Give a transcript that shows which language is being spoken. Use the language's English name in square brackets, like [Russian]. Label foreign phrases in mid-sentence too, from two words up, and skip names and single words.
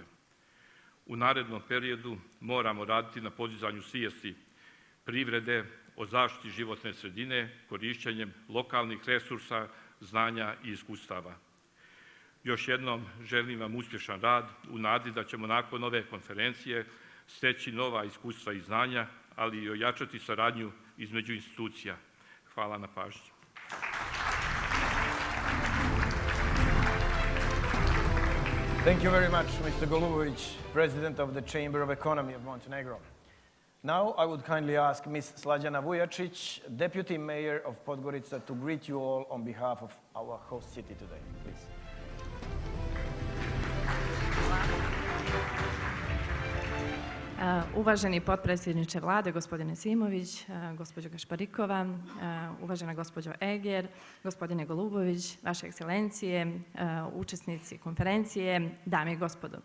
[Serbian] U narednom periodu moramo raditi na podizanju svijesti privrede o zaštiti životne sredine korišćenjem lokalnih resursa, znanja i iskustava. Još jednom želim vam uspješan rad u nadi da ćemo nakon ove konferencije steći nova iskustva i znanja, ali i ojačati saradnju između institucija. Hvala na pažnji. [English] Thank you very much, Mr. Golubović, President of the Chamber of Economy of Montenegro. Now I would kindly ask Ms. Slađana Vujačić, Deputy Mayor of Podgorica, to greet you all on behalf of our host city today, please. [Serbian] Uvaženi potpredsjedniče Vlade, gospodine Simović, gospođo Gašparikova, uvažena gospođo Eger, gospodine Golubović, vaše ekscelencije, učesnici konferencije, dame i gospodo.